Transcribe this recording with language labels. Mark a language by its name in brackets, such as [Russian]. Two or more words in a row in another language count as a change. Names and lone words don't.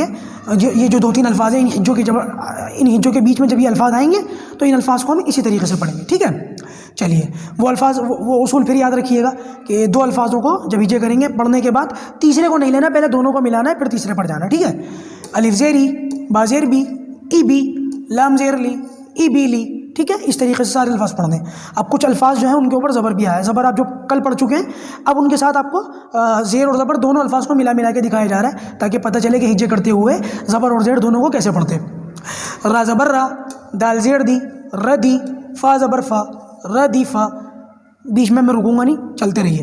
[Urdu] یہ جو 2-3 الفاظ ہیں، ان ہجوں کے بیچ میں جب یہ الفاظ آئیں گے تو ان الفاظ کو ہم اسی طریقے سے پڑھیں گے، ٹھیک ہے۔ چلیے وہ الفاظ، وہ اصول پھر یاد رکھیے گا کہ 2 الفاظوں کو جب ہجے کریں گے، پڑھنے کے بعد تیسرے کو نہیں لینا، پہلے دونوں کو ملانا ہے، پھر تیسرے پڑھ جانا، ٹھیک ہے۔ الف زیری، با زیر بی، ای بی، لام زیر لی، ای بی لی، ٹھیک ہے۔ اس طریقے سے سارے الفاظ پڑھنے ہیں۔ اب کچھ الفاظ جو ہیں ان کے اوپر زبر بھی آیا ہے، زبر آپ جو کل پڑھ چکے ہیں، اب ان کے ساتھ آپ کو زیر اور زبر دونوں الفاظ کو ملا کے دکھایا جا رہا ہے، تاکہ پتہ چلے کہ ہجے کرتے ہوئے زبر اور زیر دونوں کو کیسے پڑھتے ہیں۔ را زبر را، دال زیر دی، ردی، فا زبر فا، ردی فا، بیچ میں رکوں گا نہیں، چلتے رہیے۔